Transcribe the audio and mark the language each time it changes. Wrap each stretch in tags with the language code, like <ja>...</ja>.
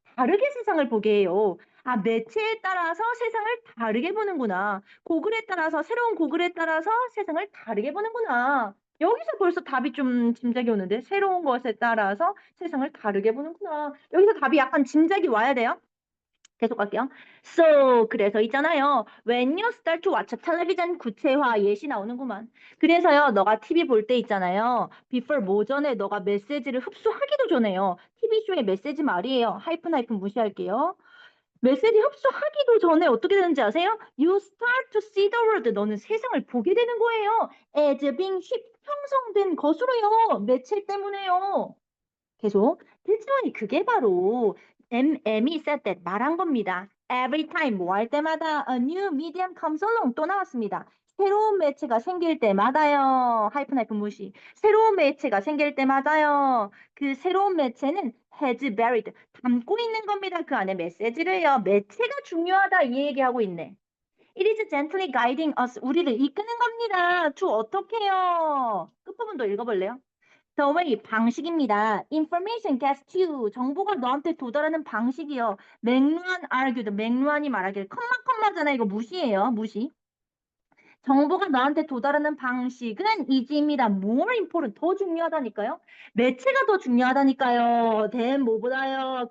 <ko>다르게 세상을 보게 해요. 아, 매체에 따라서 세상을 다르게 보는구나. 고글에 따라서 새로운 고글에 따라서 세상을 다르게 보는구나. 여기서 벌써 답이 좀 짐작이 오는데 새로운 것에 따라서 세상을 다르게 보는구나. 여기서 답이 약간 짐작이 와야 돼요. 계속 할게요. So, 그래서 있잖아요.</ko> <en>When you start to watch television</en> <ko>구체화 예시 나오는구만. 그래서요, 너가 TV 볼 때 있잖아요. Before 뭐 전에 너가 메시지를 흡수하기도 전에요. TV쇼의 메시지 말이에요. 하이픈 무시할게요. 메시지 흡수하기도 전에 어떻게 되는지 아세요?</ko> <en>You start to see the world.</en> <ko>너는 세상을 보게 되는 거예요.</ko> <en>As being</en> <ko>형성된 것으로요. 매체 때문에요. 계속 필지원이 그게 바로 M이</ko> <en>said that</en> <ko>말한 겁니다.</ko> <en>Every time</en> <ko>뭐 할 때마다</ko> <en>a new medium comes along</en> <ko>또 나왔습니다. 새로운 매체가 생길 때마다요. 하이픈 무시. 새로운 매체가 생길 때마다요. 그 새로운 매체는</ko> <en>has buried</en> <ko>담고 있는 겁니다. 그 안에 메시지를요. 매체가 중요하다 이 얘기하고 있네.</ko> <en>It is gently guiding us.</en> <ko>우리를 이끄는 겁니다. to 어떻게요? 끝부분도 읽어볼래요?</ko> <en>The way</en> <ko>방식입니다.</ko> <en>Information gets to you.</en> <ko>정보가 너한테 도달하는 방식이요.</ko> <en>맥루안 argued.</en> <ko>맥루안이 말하길 컴마잖아. 이거 무시해요. 무시. 정보가 나한테 도달하는 방식은 이지입니다.</ko> <en>More important.</en> <ko>더 중요하다니까요. 매체가 더 중요하다니까요. than 뭐보다요.</ko>